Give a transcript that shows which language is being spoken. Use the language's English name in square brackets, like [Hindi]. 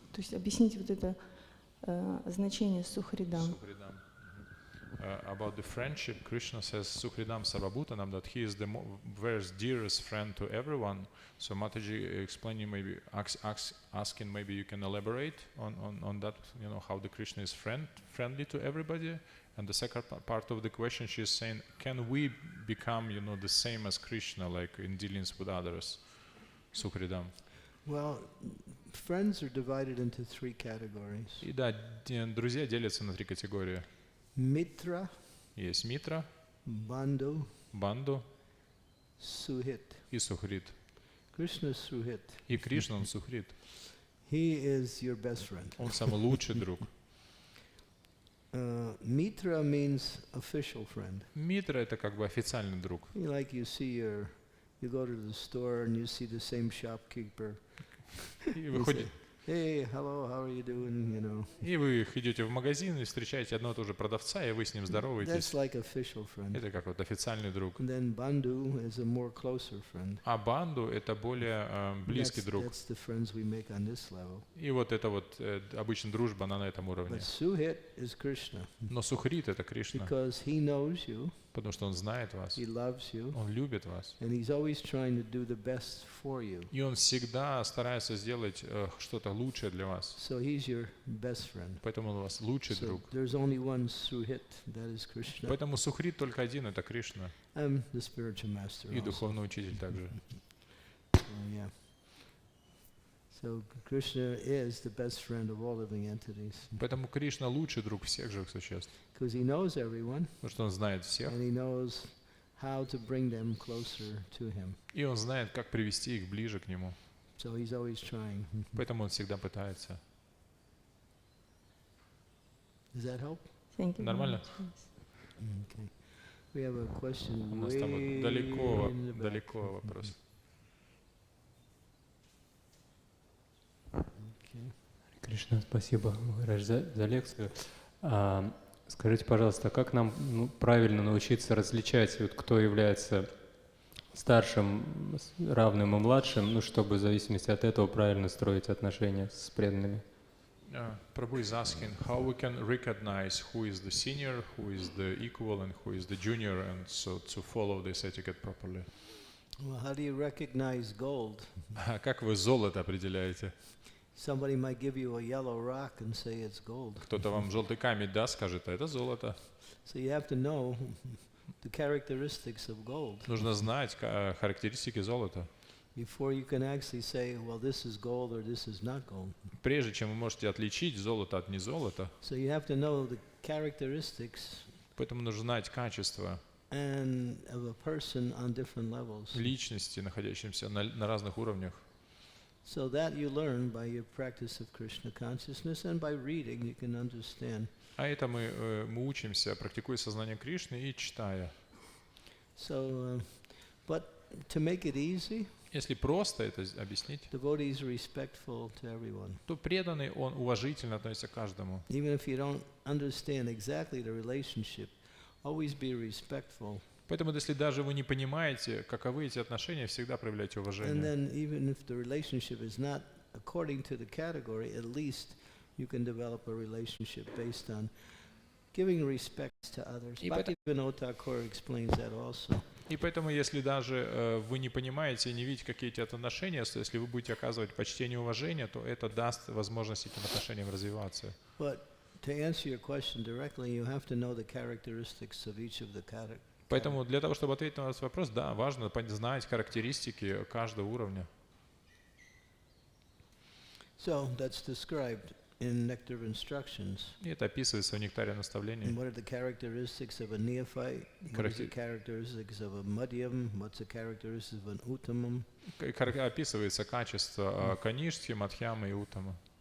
[Russian] То есть объяснить вот это значение Сухаридам. [English] About the friendship, Krishna says Sukhridam Sarvabhutanam, that he is the very dearest friend to everyone. So Mataji explaining, maybe asking, maybe you can elaborate on that, how the Krishna is friendly to everybody. And the second part of the question, she is saying, can we become, the same as Krishna, like in dealings with others? Sukhridam. Well, friends are divided into three categories. [Russian] И да, друзья делятся на 3 категории. [English] Mitra, [Russian] Есть митра, [English] Bandhu, [Russian] банду [English] Suhit. [Russian] и сухрит. [English] Krishna is Suhit. [Russian] И Кришна, он сухрит. [English] He is your best friend. [Russian] Он самый лучший друг. [English] Mitra means official friend. [Russian] Митра — это как бы официальный друг. [English] Like you go to the store and you see the same shopkeeper. [Russian] И вы ходите. [English] Hey, hello, how are you doing? [Russian] И вы идете в магазин и встречаете одного и того же продавца, и вы с ним здороваетесь. [English] That's like official friend. [Russian] Это как вот официальный друг. [English] And then bandhu is a more closer friend. [Russian] А банду — это более близкий друг. [English] That's the friends we make on this level. [Russian] И вот это вот обычно дружба, она на этом уровне. [English] But Suhit is Krishna. [Russian] Но сухрит — это Кришна. [English] Because he knows you. [Russian] Потому что Он знает вас. [English] He loves you. [Russian] Он любит вас. [English] And He's always trying to do the best for you. [Russian] И Он всегда старается сделать что-то лучшее для вас. [English] So He's your best friend. [Russian] Поэтому Он у вас лучший [English] So [Russian] друг. [English] there's only one Suhrit, that is Krishna. [Russian] Поэтому Сухрит только один, это Кришна. [English] I'm the spiritual master [Russian] И [English] also. [Russian] духовный учитель также. [English] Yeah. So Krishna is the best friend of all living entities. [Russian] Поэтому Кришна лучший друг всех живых существ. [English] Because He knows everyone. [Russian] Потому что Он знает всех. [English] And He knows how to bring them closer to Him. [Russian] И Он знает, как привести их ближе к Нему. [English] So He's always trying. [Russian] Поэтому Он всегда пытается. [English] Does that help? Thank you. [Russian] Нормально? [English] Okay. We have a question. [Russian] У нас там вот [English] way [Russian] далеко, [English] in the back. [Russian] далеко вопрос. [English] Okay. [Russian] Кришна, спасибо, Махарадж, за лекцию. Скажите, пожалуйста, как нам правильно научиться различать, вот, кто является старшим, равным и младшим, чтобы в зависимости от этого правильно строить отношения с преданными? [English] Prabhu is asking how we can recognize who is the senior, who is the equal, and who is the junior, and so to follow this etiquette properly. Well, how do you recognize gold? [Russian] Как вы золото определяете? [English] Somebody might give you a yellow rock and say it's gold. [Russian] Кто-то вам желтый камень даст, скажет, а это золото. [English] So you have to know the characteristics of gold [Russian] Нужно знать характеристики золота, [English] before you can actually say, well, this is gold or this is not gold. [Russian] прежде чем вы можете отличить золото от незолота. [English] So you have to know the characteristics [Russian] Поэтому нужно знать качество [English] and of a person on different levels. [Russian] личности, находящимся на разных уровнях. [English] So that you learn by your practice of Krishna consciousness, and by reading you can understand. [Russian] А это мы учимся, практикуя сознание Кришны и читая. [English] So, but to make it easy, [Russian] Если просто это объяснить, [English] devotees are respectful to everyone. [Russian] то преданный, он уважительно относится к каждому. [English] Even if you don't understand exactly the relationship, always be respectful. [Russian] Поэтому, если даже вы не понимаете, каковы эти отношения, всегда проявляйте [English] And [Russian] уважение. [English] then even if the relationship is not according to the category, at least you can develop a relationship based on giving respect to others. Bhaktivinoda Thakur explains that also. [Russian] И поэтому, если даже вы не понимаете и не видите какие-то отношения, то если вы будете оказывать почтение и уважение, то это даст возможность этим отношениям развиваться. [English] But to answer your question directly, you have to know the characteristics of each of the categories. [Russian] Поэтому для того, чтобы ответить на ваш вопрос, да, важно знать характеристики каждого уровня. [English] So that's described in Nectar of Instructions. [Russian] И это описывается в нектаре наставлений. [English] And what are the characteristics of a neophyte? What are the characteristics of a madhyam? What's the characteristics of an uttamam? [Russian] Описывается качество каништхи, мадхьямы и уттама.